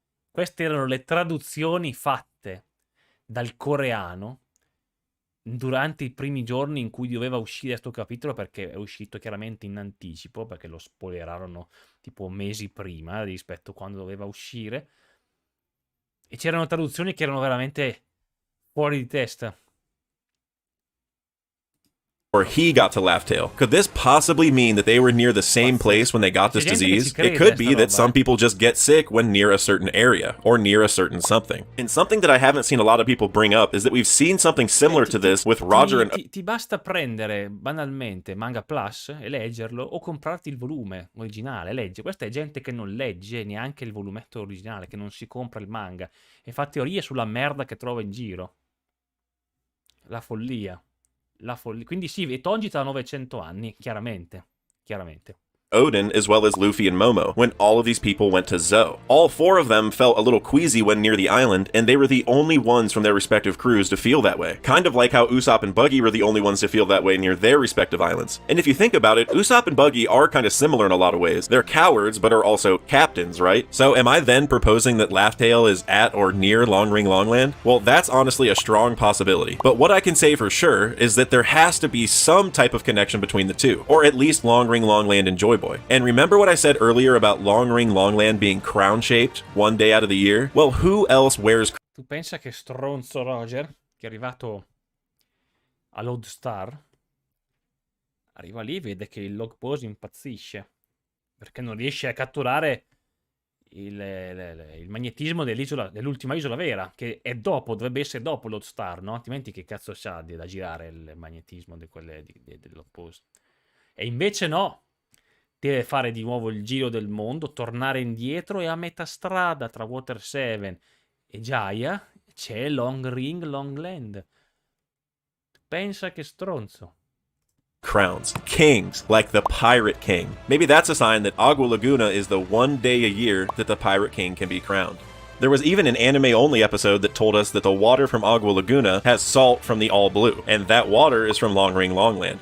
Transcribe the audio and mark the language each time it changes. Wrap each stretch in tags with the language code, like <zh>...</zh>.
<it>Queste erano le traduzioni fatte dal coreano durante i primi giorni in cui doveva uscire questo capitolo, perché è uscito chiaramente in anticipo, perché lo spoilerarono tipo mesi prima rispetto a quando doveva uscire. E c'erano traduzioni che erano veramente fuori di testa.</it> <en>He got to Laughtail. Could this possibly mean that they were near the same place when they got this disease? It could be that some people just get sick when near a certain area, or near a certain something. And something that I haven't seen a lot of people bring up is that we've seen something similar to this with Roger and...</en> <it>Ti basta prendere banalmente Manga Plus e leggerlo, o comprarti il volume originale, legge. Questa è gente che non legge neanche il volumetto originale, che non si compra il manga, e fa teorie sulla merda che trova in giro. La follia. Quindi sì, e Tonji ha 900 anni, chiaramente.</it> <en>Odin, as well as Luffy and Momo, when all of these people went to Zo. All four of them felt a little queasy when near the island, and they were the only ones from their respective crews to feel that way. Kind of like how Usopp and Buggy were the only ones to feel that way near their respective islands. And if you think about it, Usopp and Buggy are kind of similar in a lot of ways. They're cowards, but are also captains, right? So am I then proposing that Laughtail is at or near Long Ring Longland? Well, that's honestly a strong possibility. But what I can say for sure is that there has to be some type of connection between the two, or at least Long Ring Longland and Joy Boy. And remember what I said earlier about Long Ring Longland being crown-shaped one day out of the year? Well, who else wears...</en> <it>Tu pensa che stronzo Roger, che è arrivato all'Odd Star, arriva lì e vede che il log pose impazzisce, perché non riesce a catturare il magnetismo dell'ultima isola vera, che è dopo, dovrebbe essere dopo l'Odd Star, no? Altrimenti che cazzo c'ha da girare il magnetismo dell'Odd Pose? E invece no! deve fare di nuovo il giro del mondo, tornare indietro e a metà strada tra Water 7 e Jaya c'è Long Ring Long Land. Pensa che stronzo.</it> <en>Crowns, kings, like the Pirate King. Maybe that's a sign that Agua Laguna is the one day a year that the Pirate King can be crowned. There was even an anime-only episode that told us that the water from Agua Laguna has salt from the All Blue, and that water is from Long Ring Longland.</en>